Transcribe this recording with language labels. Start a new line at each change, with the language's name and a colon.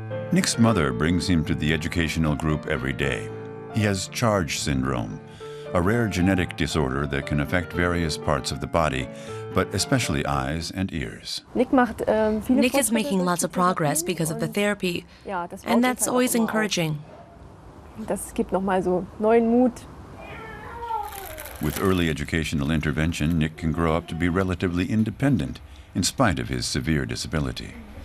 English: Nick's mother brings him to the educational group every day. He has charge syndrome, a rare genetic disorder that can affect various parts of the body, but especially eyes and ears. Nick is making lots of progress because of the therapy, and that's always encouraging.
German: Das gibt noch mal so neuen Mut.
English: With early educational intervention, Nick can grow up to be relatively independent in spite of his severe disability.